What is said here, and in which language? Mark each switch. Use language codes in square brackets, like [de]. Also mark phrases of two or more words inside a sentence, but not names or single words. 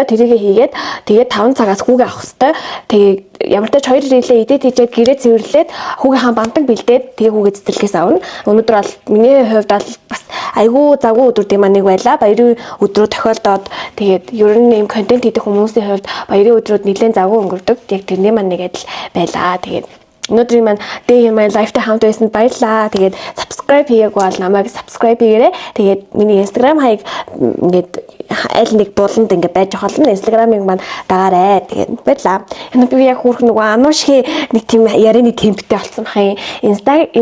[mn] Тэрийг хийгээд тэгээд 5 цагаас хүүгээ авах ёстой. Тэгээд ямар ч 2 рeel эдит хийгээд гэрээ цэвэрлээд хүүгийнхаа бантаг бэлдээд тэгээд хүүгээ цэцэрлэгээс авна. Өнөөдөр бол миний хувьд бол бас айгүй завгүй өдрүүд маань нэг байлаа. Баярын өдрөө тохиолдоод тэгээд ер нь ийм контент хийх хүмүүсийн хувьд баярын өдрүүд нэлээд завгүй өнгөрдөг. Яг тэрний маань нэг адил байлаа. Тэгээд өнөөдрийн маань [en] day in my life- [mn] тай хамт байсанд баярлаа. Тэгээд subscribe хийгээгүй бол намайг subscribe хийгээрэй. Тэгээд миний Instagram хаяг ингээд аль нэг буланд ингээд байж болно. Instagram-ыг маань дагаарай. Тэгээд баярлаа. Энэ би яг хүүрх нөгөө ануушхи нэг тийм ярианы темптэй болсон хай.